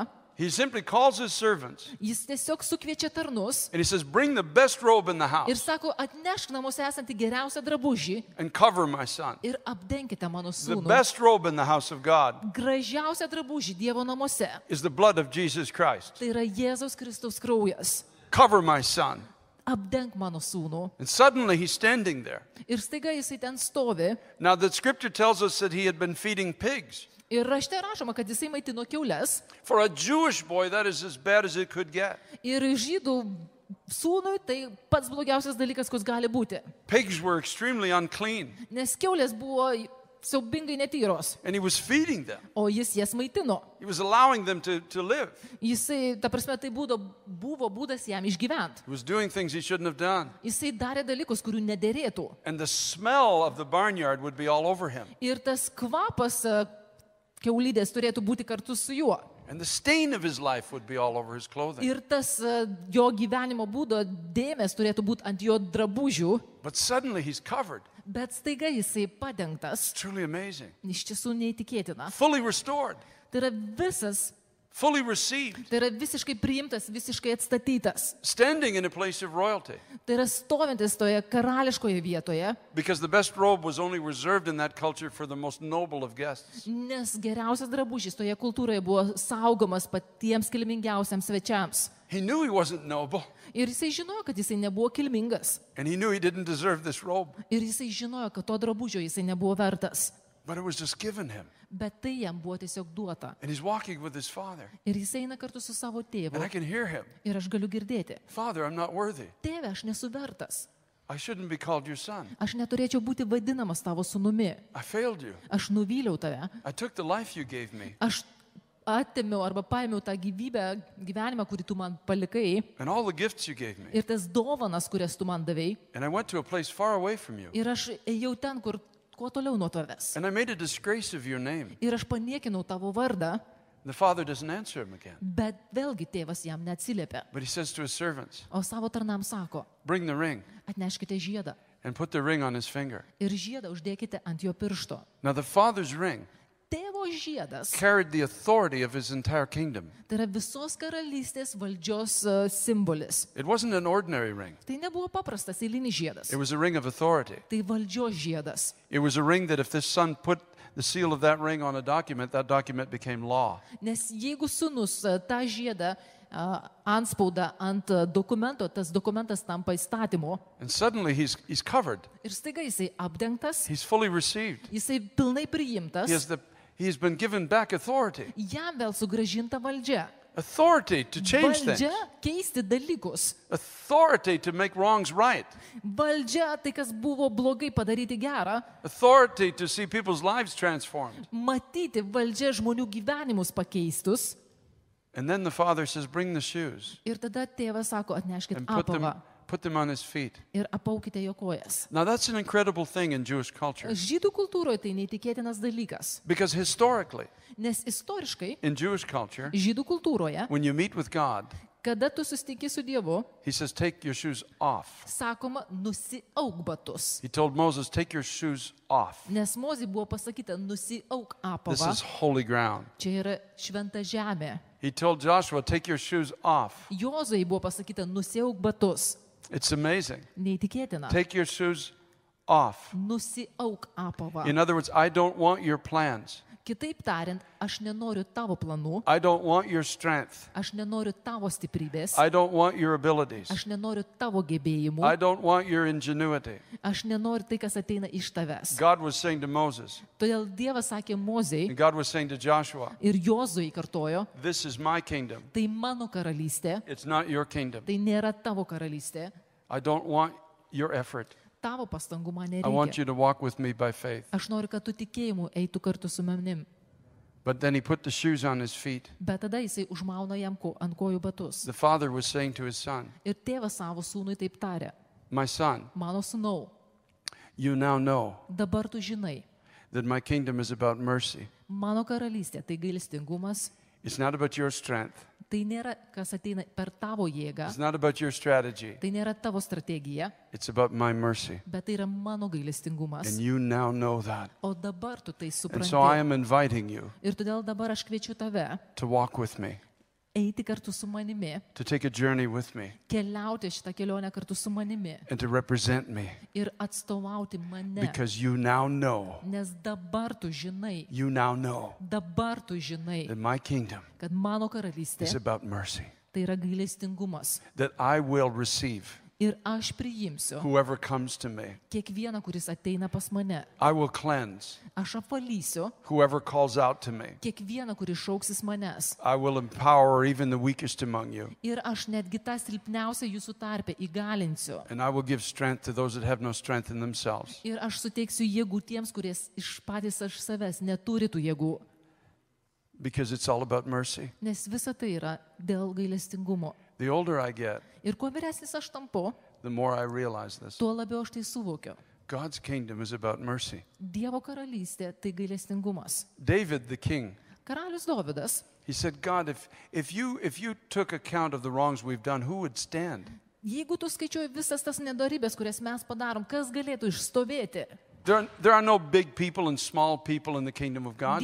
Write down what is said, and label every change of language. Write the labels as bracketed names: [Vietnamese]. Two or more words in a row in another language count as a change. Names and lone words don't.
[English] He simply calls his servants [Lithuanian] jis tiesiog sukviečia tarnus [English] and he says, bring the best robe in the [Lithuanian] ir [English] house [Lithuanian] sako, atnešk namuose esantį geriausią drabužį [English] and cover my son. [Lithuanian] ir apdenkite mano [English] The [Lithuanian] sūnų. [English] best robe in the house of God [Lithuanian] Gražiausią drabužį Dievo namuose. [English] is the blood of Jesus Christ. [Lithuanian] Tai yra Jėzaus Kristaus kraujas. [English] Cover my son. [Lithuanian] Apdenk mano sūnų. [English] And suddenly he's standing there. [Lithuanian] Ir staiga jisai ten stovi. [English] Now the scripture tells us that he had been feeding pigs. [Lithuanian] Ir rašte rašoma, kad jisai maitino kiaules. [English] For a Jewish boy, that is as bad as it could get. [Lithuanian] Ir žydų sūnui tai pats blogiausias dalykas, koks gali būti. [English] Pigs were extremely unclean, [Lithuanian] Nes kiaulės buvo siaubingai netyros. [English] and he was feeding them. [Lithuanian] O jis jas maitino. [English] He was allowing them to live. [Lithuanian] Jisai, ta prasme, tai buvo būdas jam išgyventi. [English] He was doing things he shouldn't have done. [Lithuanian] Jisai darė dalykus, kurių nederėtų. [English] And the smell of the barnyard would be all over him. [Lithuanian] Ir tas kvapas kiaulydės turėtų būti kartu su juo. [English] And the stain of his life would be all over his clothing. [Lithuanian] Ir tas jo gyvenimo būdo dėmės turėtų būti ant jo drabužių, [English] But suddenly he's covered. [Lithuanian] bet staiga jisai padengtas. [English] Truly amazing. [Lithuanian] Iš tiesų neįtikėtina. [English] Fully restored, [Lithuanian] Tai yra visas, [English] fully received, [Lithuanian] tai yra visiškai priimtas, visiškai atstatytas. [English] standing in a place of royalty. [Lithuanian] Tai yra stovintis toje karališkoje vietoje, [English] Because the best robe was only reserved in that culture for the most noble of guests. [Lithuanian] nes geriausias drabužis toje kultūroje buvo saugomas patiems kilmingiausiams svečiams. [English] He knew he wasn't noble, [Lithuanian] Ir jisai žinojo, kad jisai nebuvo kilmingas. [English] and he knew he didn't deserve this robe, [Lithuanian] Ir jisai žinojo, kad to drabužio jisai nebuvo vertas. [English] but it was just given him. [Lithuanian] Bet tai jam buvo tiesiog duota. [English] And he's walking with his father, [Lithuanian] Ir jis eina kartu su savo tėvu. [English] and I can hear him. [Lithuanian] Ir aš galiu girdėti. [English] Father, I'm not worthy. [Lithuanian] Tėve, aš nesu vertas. [English] I shouldn't be called your son. [Lithuanian] Aš neturėčiau būti vadinamas tavo sūnumi. [English] I failed you. [Lithuanian] Aš nuvyliau tave. [English] I took the life you gave me [Lithuanian] Aš atėmiau arba paėmiau tą gyvenimą, kurį tu man palikai. [English] and all the gifts you gave me. [Lithuanian] Ir tas dovanas, kurias tu man davei. [English] And I went to a place far away from you. [Lithuanian] Ir aš ėjau ten, kur kuo toliau nuo tavęs. [English] And I made a disgrace of your name. [Lithuanian] Ir aš paniekinau tavo vardą. [English] The father doesn't answer him again. [Lithuanian] Bet vėlgi tėvas jam neatsiliepia. [English] But he says to his servants, [Lithuanian] O savo tarnam sako, [English] bring the ring [Lithuanian] atneškite žiedą. [English] and put the ring on his finger. [Lithuanian] Ir žiedą uždėkite ant jo piršto. [English] Now the father's ring [Lithuanian] Tėvo žiedas. [English] carried the authority of his entire kingdom. [Lithuanian] Tai yra visos karalystės valdžios simbolis. [English] It wasn't an ordinary ring. [Lithuanian] Tai nebuvo paprastas eilinis žiedas. [English] It was a ring of authority. [Lithuanian] Tai valdžios žiedas. [English] It was a ring that if this son put the seal of that ring on a document, that document became law. [Lithuanian] Nes jeigu sūnus tą žiedą antspaudą ant dokumento, tas dokumentas tampa įstatymu. [English] And suddenly he's covered. [Lithuanian] Ir staiga jisai apdengtas, [English] He's fully received. [Lithuanian] jisai pilnai priimtas, [English] He's been given back authority. [Lithuanian] jam vėl sugražinta valdžia. [English] Authority to change [Lithuanian] Valdžia [English] things. [Lithuanian] keisti dalykus. [English] Authority to make wrongs right. [Lithuanian] Valdžia tai, kas buvo blogai padaryti gerą. [English] Authority to see people's lives transformed. [Lithuanian] Matyti valdžia žmonių gyvenimus pakeistus. [English] And then the father says, bring the shoes [Lithuanian] Ir tada tėvas sako, atneškit [English] and [Lithuanian] apavą [English] put them on his feet. [Lithuanian] ir apaukite jo kojas. [English] Now that's an incredible thing in Jewish culture. [Lithuanian] Žydų kultūroje tai neįtikėtinas dalykas. [English] Because historically, [Lithuanian] Nes istoriškai [English] in Jewish culture, [Lithuanian] žydų kultūroje, [English] when you meet with God, [Lithuanian] kada tu susitinki su Dievu, [English] he says, take your shoes off. [Lithuanian] sakoma, nusiauk batus. [English] He told Moses, take your shoes off. [Lithuanian] Nes Mozei buvo pasakyta, nusiauk [English] This [Lithuanian] apavą. [English] is holy ground. [Lithuanian] Čia yra šventa žemė. [English] He told Joshua, take your shoes off. [Lithuanian] Jozui buvo pasakyta, nusiauk batus. [English] It's amazing. [Lithuanian] Neįtikėtina. [English] Take your shoes off. [Lithuanian] Nusiauk apavą. [English] In other words, I don't want your plans. [Lithuanian] Kitaip tariant, aš nenoriu tavo planų, [English] I don't want your strength. [Lithuanian] aš nenoriu tavo stiprybės, [English] I don't want your abilities. [Lithuanian] aš nenoriu tavo gebėjimų, [English] I don't want your ingenuity. [Lithuanian] aš nenoriu tai, kas ateina iš tavęs. [English] God was saying to Moses, [Lithuanian] Todėl Dievas sakė Mozei [English] and God was saying to Joshua, [Lithuanian] ir Jozui kartojo, [English] this is my kingdom. [Lithuanian] tai mano karalystė, [English] It's not your kingdom. [Lithuanian] tai nėra tavo karalystė, [English] I don't want your effort. [Lithuanian] tavo pastangų man [English] I want [Lithuanian] nereikia. [English] you to walk with me by faith. [Lithuanian] Aš noriu, kad tu tikėjimu eitų kartu su manim. [English] But then he put the shoes on his feet. [Lithuanian] Bet tada jisai užmauna jam ant kojų batus. [English] The father was saying to his son, [Lithuanian] Ir tėvas savo sūnui taip tarė, [English] my son, [Lithuanian] mano sūnau, [English] you now know [Lithuanian] dabar tu žinai, [English] that my kingdom is about mercy. [Lithuanian] mano karalystė tai gailestingumas, [English] It's not about your strength. [Lithuanian] tai nėra, kas ateina per tavo jėgą, [English] It's not about your strategy. [Lithuanian] tai nėra tavo strategija, [English] It's about my mercy. [Lithuanian] bet tai yra mano gailestingumas. [English] And you now know that. [Lithuanian] O dabar tu tai [English] And [Lithuanian] supranti. [English] so I am inviting you [Lithuanian] Ir todėl dabar aš kviečiu tave [English] to walk with me, [Lithuanian] eiti kartu su manimi, [English] to take a journey with me, [Lithuanian] keliauti šitą kelionę kartu su manimi [English] and to represent me. [Lithuanian] ir atstovauti mane. [English] Because you now know, [Lithuanian] Nes dabar tu žinai, dabar tu žinai, [English] that my kingdom [Lithuanian] kad mano [English] is [Lithuanian] karalystė [English] about mercy. [Lithuanian] tai yra gailestingumas. [English] That I will receive [Lithuanian] Ir aš priimsiu [English] whoever comes to me. [Lithuanian] kiekvieną, kuris ateina pas mane. [English] I will cleanse [Lithuanian] Aš apvalysiu [English] whoever calls out to me. [Lithuanian] kiekvieną, kuris šauksis manęs. [English] I will empower even the weakest among you. [Lithuanian] Ir aš netgi tą silpniausią jūsų tarpę įgalinsiu. [English] And I will give strength to those that have no strength in themselves. [Lithuanian] Ir aš suteiksiu jėgų tiems, kurie iš patys aš savęs neturi tų jėgų. [English] Because it's all about mercy. [Lithuanian] Nes visa tai yra dėl gailestingumo. [English] The older I get, [Lithuanian] Ir kuo vyresnis aš tampu, [English] the more I realize this. [Lithuanian] tuo labiau aš tai suvokiu. [English] God's kingdom is about mercy. [Lithuanian] Dievo karalystė tai gailestingumas. [English] David, the king, [Lithuanian] Karalius Dovydas, [English] he said, God, if you took account of the wrongs we've done, who would stand? [Lithuanian] jeigu tu skaičiuoji visas tas nedarybės, kurias mes padarom, kas galėtų išstovėti? [English] There are no big people and small people in the kingdom of God.